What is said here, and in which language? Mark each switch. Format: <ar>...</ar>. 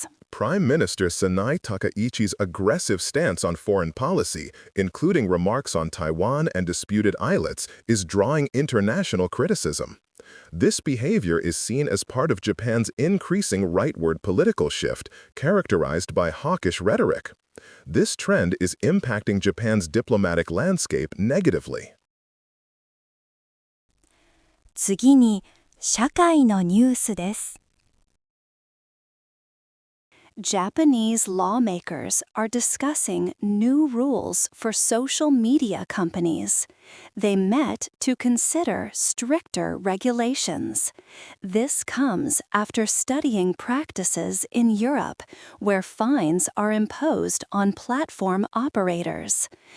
<en>Prime Minister Sanai Takaichi's aggressive stance on foreign policy, including remarks on Taiwan and disputed islets, is drawing international criticism. This behavior is seen as part of Japan's increasing rightward political shift, characterized by hawkish rhetoric. This trend is impacting Japan's diplomatic landscape negatively.</en> <ja>次に、社会のニュースです。</ja> <en>Japanese lawmakers are discussing new rules for social media companies, They met to consider stricter regulations. This comes after studying practices in Europe, where fines are imposed on platform operators.</en>